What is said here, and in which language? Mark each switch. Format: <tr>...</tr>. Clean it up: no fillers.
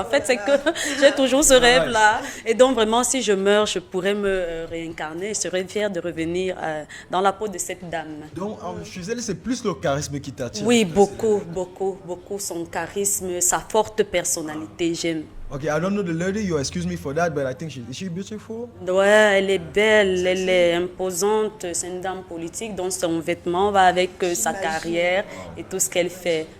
<fr>En fait, c'est que j'ai toujours ce rêve-là. Et donc, vraiment, si je meurs, je pourrais me réincarner. Je serais fière de revenir dans la peau de cette dame. Donc, je disais, c'est plus le charisme qui t'attire. Oui, beaucoup. Son charisme, sa forte personnalité, j'aime.</fr> <en>Okay, I don't know the lady, you excuse me for that, but I think is she beautiful?</en> <fr>Ouais, elle est belle, elle est imposante, c'est une dame politique, donc son vêtement va avec sa carrière et tout ce qu'elle fait.</fr>